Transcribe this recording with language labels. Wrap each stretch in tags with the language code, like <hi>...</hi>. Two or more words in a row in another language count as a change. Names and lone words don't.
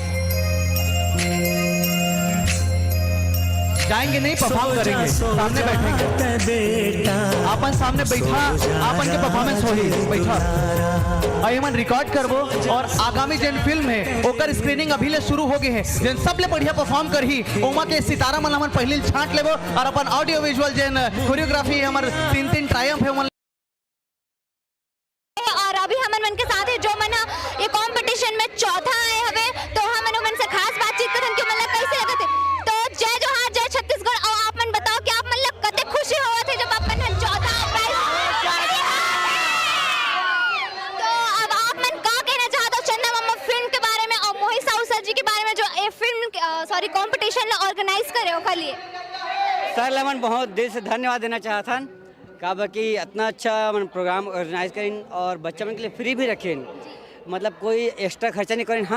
<hne>जाएंगे नहीं, परफॉर्म करेंगे, सामने बैठेंगे, आपन सामने बैठा, आपन के परफॉर्मेंस होगी बैठा, अयमन रिकॉर्ड करबो, और आगामी जन फिल्म है ओकर स्क्रीनिंग अभी ले शुरू हो गए हैं, जन सब ले बढ़िया परफॉर्म करही, ओमा के सितारा मन हमन पहले छांट लेबो, और अपन</hne> <en>audio visual</en> <hne>जन कोरियोग्राफी हमर 3 ट्रायम्फ है और अभी हमन मन के साथ है जो मन ये कंपटीशन में चौथा आए हवे, तो हमन मन से खास बातचीत करन कि मतलब कैसे लगत है। तो जय जोहार, जय छत्तीसगढ़। और आप मन बताओ कि आप मतलब कते खुशी होवत है जब अपन चौथा प्राइज। तो अब आप मन का कहना चाहते हो चंदा मामा फिल्म के बारे में और मोहित साहू सर जी के बारे में जो ये</hne> <en>film competition</en> <hne>ऑर्गेनाइज करे ओकर लिए? सर लमन बहुत दिल से धन्यवाद देना चाहता हन का बाकी इतना अच्छा मन</hne> <en>program organize</en> <hne>करें और बच्चा मन के लिए फ्री भी रखें, मतलब कोई एक्स्ट्रा खर्चा नहीं करें।</hne>